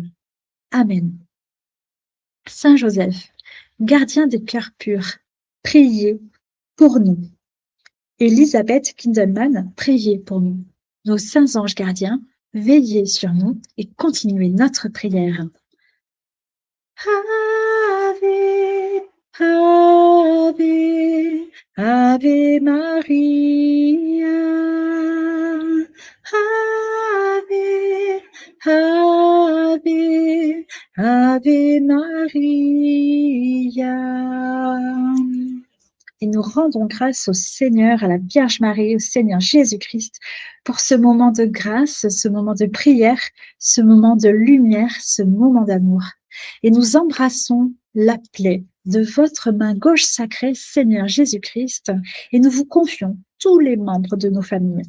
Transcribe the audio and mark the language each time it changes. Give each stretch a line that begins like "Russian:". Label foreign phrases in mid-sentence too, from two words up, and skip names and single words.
French: Amen. Saint Joseph, gardien des cœurs purs, priez pour nous. Elisabeth Kindelman, priez pour nous. Nos saints anges gardiens, veillez sur nous et continuez notre prière.
Latin: Ave, Ave, Ave Maria. Ave, Ave, Ave Maria.
French: Et nous rendons grâce au Seigneur, à la Vierge Marie, au Seigneur Jésus-Christ, pour ce moment de grâce, ce moment de prière, ce moment de lumière, ce moment d'amour. Et nous embrassons la plaie de votre main gauche sacrée, Seigneur Jésus-Christ, et nous vous confions tous les membres de nos familles.